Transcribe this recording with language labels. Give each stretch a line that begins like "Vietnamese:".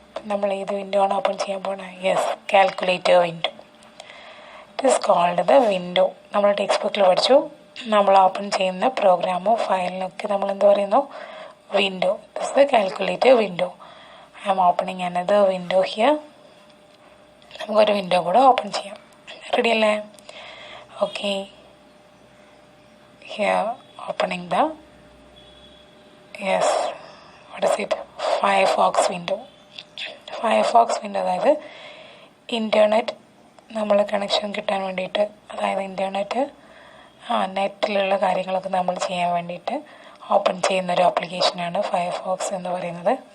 Malayalam: നമ്മൾ ഏത് വിൻഡോ ആണ് ഓപ്പൺ ചെയ്യാൻ പോകുന്നത്? Yes, calculator window.
English: It is called the window.
Malayalam: നമ്മൾ ടെക്സ്റ്റ് ബുക്കിൽ പഠിച്ചു. നമ്മൾ ഓപ്പൺ ചെയ്യുന്ന പ്രോഗ്രാമോ ഫയലിനൊക്കെ നമ്മൾ എന്ത് പറയുന്നു?
English: Window. This is the calculator window. I am opening another window here.
Malayalam: നമുക്കൊരു വിൻഡോ കൂടെ ഓപ്പൺ ചെയ്യാം. റെഡി അല്ലേ?
English: Okay, here opening the yes what is it Firefox window.
Malayalam: Firefox window അതായത് ഇൻ്റർനെറ്റ് നമ്മൾ കണക്ഷൻ കിട്ടാൻ വേണ്ടിയിട്ട്, അതായത് ഇൻ്റർനെറ്റ് നെറ്റിലുള്ള കാര്യങ്ങളൊക്കെ നമ്മൾ ചെയ്യാൻ വേണ്ടിയിട്ട് ഓപ്പൺ ചെയ്യുന്നൊരു ആപ്ലിക്കേഷനാണ് ഫയർഫോക്സ് എന്ന് പറയുന്നത്.